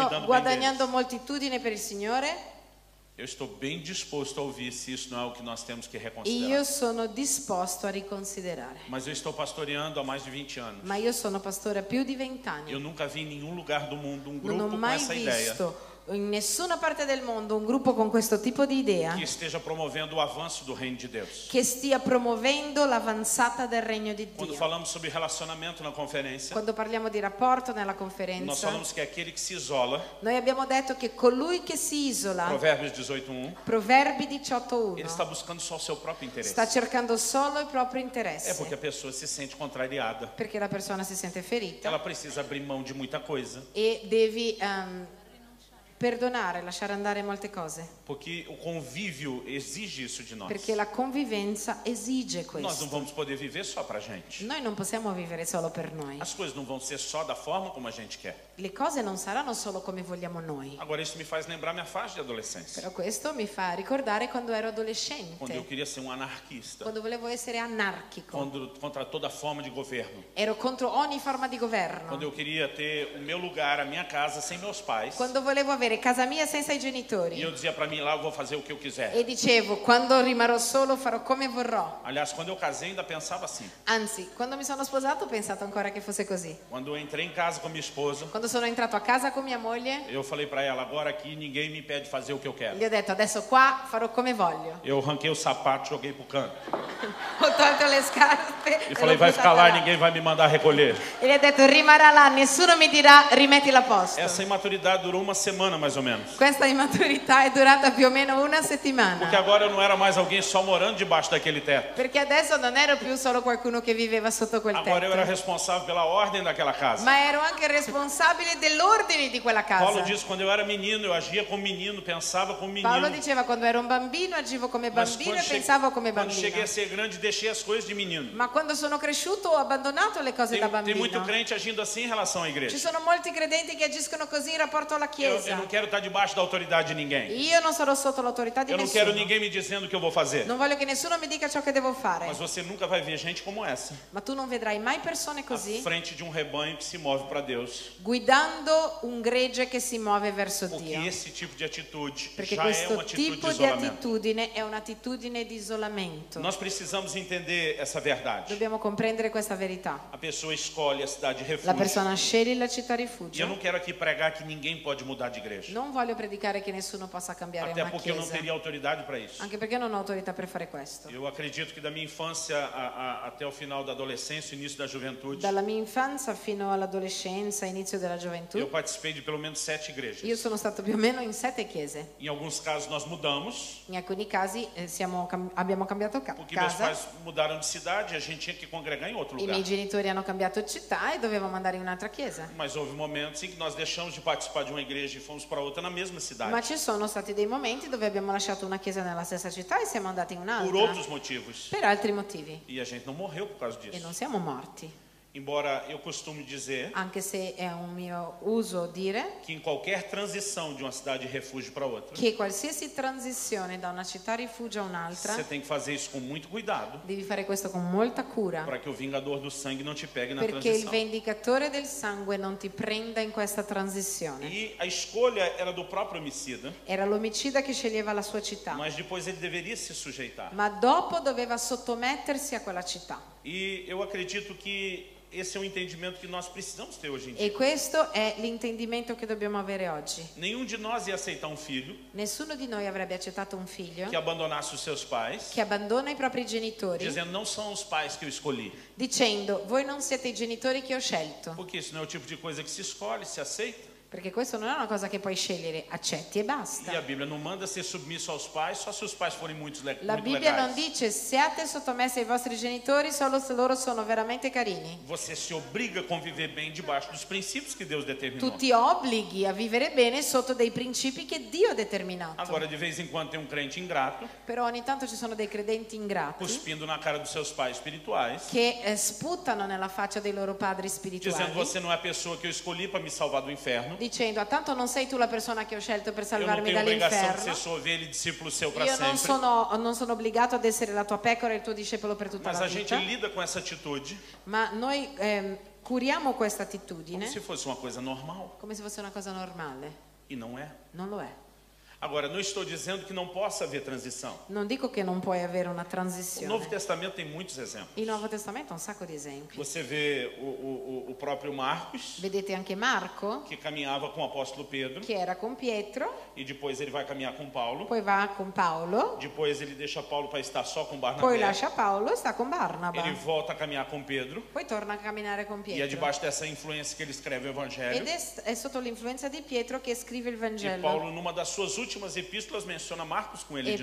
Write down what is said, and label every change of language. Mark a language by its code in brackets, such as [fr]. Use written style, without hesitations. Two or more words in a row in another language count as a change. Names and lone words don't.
[pt] cuidando bem [it] guadagnando [pt] deles. [it] moltitudine per il Signore. [pt] Eu estou bem disposto a ouvir se isso não é o que nós temos que [it] Io [pt] reconsiderar. [it] sono disposto a riconsiderare, [pt] Mas eu estou pastoreando há mais de 20 anos. [it] ma io sono pastore a più di 20 [pt] Eu [it] anni. [pt] nunca vi em nenhum lugar do mundo um [it] Non [pt] grupo [it] ho [pt] com [it] mai [pt] essa ideia [it] visto in nessuna parte del mondo un gruppo con questo tipo di idea [pt] que esteja promovendo o avanço do reino de Deus. [it] che stia promuovendo l'avanzata del regno di [pt] Quando [it] Dio. [pt] falamos sobre relacionamento na conferência, [it] Quando parliamo di rapporto nella [pt] nós [it] conferenza, [pt] falamos que é aquele que se isola, [it] noi abbiamo detto che colui che si isola, [pt] Provérbios 18:1, [it] Proverbi [pt] ele [it] 18:1, [pt] está buscando só o seu próprio interesse. [it] sta cercando solo il proprio [pt] É [it] interesse, [pt] porque a pessoa se sente contrariada. [it] perché la persona si sente ferita [pt] Ela precisa abrir mão de muita coisa, [it] e devi perdonare, lasciare andare molte cose, [pt] porque o convívio exige isso de nós. [it] perché la convivenza esige [pt] Nós não [it] questo. [pt] vamos poder viver só pra gente. [it] Noi non possiamo vivere solo per noi. [pt] As coisas não vão ser só da forma como a gente quer. [it] Le cose non saranno solo come vogliamo noi. [pt] Agora isso me faz lembrar minha fase de adolescência, [it] Però questo mi fa ricordare quando ero [pt] quando eu [it] adolescente, [pt] queria ser um anarquista, [it] quando volevo essere anarchico, [pt] contra toda forma de governo, [it] ero contro ogni forma di [pt] quando [it] governo, [pt] eu queria ter o meu lugar, a minha casa sem meus pais. [it] quando volevo avere casa mia senza i [pt] E eu [it] genitori [pt] dizia pra mim lá, eu vou fazer o que eu quiser. [it] e dicevo quando rimarrò solo farò come vorrò. [pt] Aliás, quando eu casei ainda pensava assim. [it] Anzi, quando mi sono sposato ho pensato ancora che fosse così. [pt] Quando eu entrei em casa com minha esposa, [it] Quando sono entrato a casa con mia moglie, [pt] eu falei pra ela, agora aqui ninguém me impede de fazer o que eu quero. [it] gli ho detto adesso qua farò come voglio. [pt] Eu arranquei o sapato, joguei pro canto. [it] Ho tolto le scarpe [pt] E [it] e [pt] falei, [it] l'ho [pt] vai ficar lá [it] buttata [pt] e [it] là. [pt] ninguém vai me mandar recolher. [it] E gli ho detto rimarrà là, nessuno mi dirà rimettila a posto. [pt] Essa imaturidade durou uma semana mais ou menos. [it] Questa immaturità è durata più o meno una [pt] Porque [it] settimana. [pt] agora eu não era mais alguém só morando debaixo daquele teto. [it] Perché adesso non ero più solo qualcuno che viveva sotto quel [pt] Agora eu era [it] tetto, [pt] responsável pela ordem daquela casa. [it] ma ero anche responsabile dell'ordine di quella [pt] Paulo [it] casa. [pt] disse, quando eu era menino, eu agia como menino, pensava como [it] Paolo [pt] menino. [it] diceva quando ero un bambino agivo come [pt] Mas [it] bambino [pt] quando, [it] e pensavo come [pt] quando cheguei [it] bambino. [pt] a ser grande, deixei as coisas de menino. [it] Ma quando sono cresciuto ho abbandonato le cose da [pt] Tem muito [it] bambino. [pt] crente agindo assim em relação à [it] Ci [pt] igreja. [it] sono molti credenti che agiscono così in rapporto alla [pt] Eu [it] Chiesa. [pt] não quero estar debaixo da autoridade de ninguém. [it] Io non sarò sotto l'autorità di [pt] Eu não quero [it] nessuno. [pt] ninguém me dizendo o que eu vou fazer. [it] Non voglio che nessuno mi dica ciò che devo fare. [pt] Mas você nunca vai ver gente como essa, [it] Ma tu non vedrai mai persone [pt] à [it] così [pt] frente de um rebanho que se move para Deus. [it] guidando un gregge che si muove verso [pt] Porque [it] Dio. [pt] esse tipo de atitude [it] Perché [pt] já é [it] questo [pt] uma atitude de [it] tipo di [pt] isolamento. [it] attitudine è un'attitudine di isolamento. [pt] Nós precisamos entender essa verdade. [it] Dobbiamo comprendere questa verità. [pt] A pessoa escolhe a cidade de [it] La [pt] refúgio. [it] persona sceglie la città [pt] E eu [it] rifugio. [pt] não quero aqui pregar que ninguém pode mudar de igreja. [it] Non voglio predicare che nessuno possa cambiare [pt] Até [it] una [pt] porque eu não [it] chiesa, [pt] teria autoridade para isso. [it] anche perché non ho autorità per fare questo. [pt] Eu acredito que da minha infância até o final da adolescência, início da juventude, [it] Dalla mia infanzia fino all'adolescenza, inizio della [pt] eu [it] gioventù, [pt] participei de pelo menos 7 [it] io [pt] igrejas. [it] sono stato più o meno in 7 chiese. [pt] Em alguns casos nós mudamos, [it] In alcuni casi abbiamo cambiato [pt] porque meus [it] casa, [pt] pais mudaram de cidade e a gente tinha que congregar em outro [it] i [pt] lugar. [it] miei genitori hanno cambiato città e dovevamo andare in un'altra chiesa. [pt] Mas houve momentos em que nós deixamos de participar de uma igreja e fomos para outra na mesma cidade. [it] Ma ci sono stati dei momenti dove abbiamo lasciato una chiesa nella stessa città e siamo andati in [pt] Por [it] un'altra [pt] outros motivos. [it] per altri motivi [pt] E a gente não morreu por causa [it] e [pt] disso. [it] non siamo morti, [pt] Embora eu costume dizer [it] anche se è un mio uso dire [pt] que em qualquer transição de uma cidade de refúgio para outra, [it] che qualsiasi transizione da una città rifugio a un'altra [pt] você tem que fazer isso com muito cuidado [it] devi fare questo con molta cura, [pt] para que o vingador do sangue não te pegue na [it] perché il [pt] transição. [it] vendicatore del sangue non ti prenda in questa transizione. [pt] E a escolha era do próprio homicida, [it] Era l'omicida che sceglieva la sua città, [pt] mas depois ele deveria se sujeitar. [it] ma dopo doveva sottomettersi a quella città. [pt] E eu acredito que esse é um entendimento que nós precisamos ter hoje em dia. [it] E questo è l'intendimento che dobbiamo avere oggi. [pt] Nenhum de nós ia aceitar um filho [it] Nessuno di noi avrebbe accettato un figlio [pt] que abandonasse os seus pais, [it] che abbandona i propri genitori [pt] dizendo não são os pais que eu escolhi. [it] dicendo voi non siete i genitori che ho scelto, [pt] Porque isso não é o tipo de coisa que se escolhe, se aceita. [it] Perché questo non è una cosa che puoi scegliere, accetti e basta. [pt] E a Bíblia não manda ser submisso aos pais só se os pais forem muito [it] La Bibbia non [pt] legais. [it] dice siate sottomessi ai vostri genitori solo se loro sono veramente carini. [pt] Você se obriga a conviver bem debaixo dos princípios que Deus determinou. [it] Tu ti obblighi a vivere bene sotto dei principi che Dio ha determinato. [pt] Agora, de vez em quando, tem um crente ingrato, [it] Però ogni tanto ci sono dei credenti ingrati [pt] cuspindo na cara dos seus pais espirituais, [it] che sputano nella faccia dei loro padri [pt] dizendo: [it] spirituali, [pt] você não é a pessoa que eu escolhi para me salvar do inferno. [it] dicendo: tanto non sei tu la persona che ho scelto per [pt] Eu não [it] salvarmi [pt] tenho obrigação de [it] dall'inferno. [pt] ser sua ovelha e discípulo seu para [it] Io non [pt] sempre. [it] sono obbligato ad essere la tua pecora e il tuo discepolo per tutta [pt] Mas [it] la [pt] a gente [it] vita. [pt] lida com essa atitude [it] Ma noi curiamo questa [pt] como [it] attitudine [pt] se fosse uma coisa normal. [it] come se fosse una cosa normale. [pt] E não é. [it] Non lo è. [pt] Agora, não estou dizendo que não possa haver transição. [it] Non dico che non puoi avere una [pt] O Novo [it] transizione. [pt] Testamento tem muitos exemplos. [it] Il Nuovo Testamento ha un sacco di esempi. [pt] Você vê o próprio Marcos, [it] Vedete anche Marco, [pt] que caminhava com o apóstolo Pedro, [it] che era con Pietro, [pt] e depois ele vai caminhar com Paulo. [it] poi va con Paolo, [pt] Depois ele deixa Paulo para estar só com [it] poi [pt] Barnabé. [it] lascia Paolo e sta con Barnaba. [pt] Ele volta a caminhar com Pedro. [it] Poi torna a camminare con [pt] E é [it] Pietro. [pt] debaixo dessa influência que ele escreve o Evangelho. [it] Ed è sotto l'influenza di Pietro che scrive il [pt] E [it] Vangelo. [pt] Paulo, numa das suas últimas epístolas, menciona Marcos com ele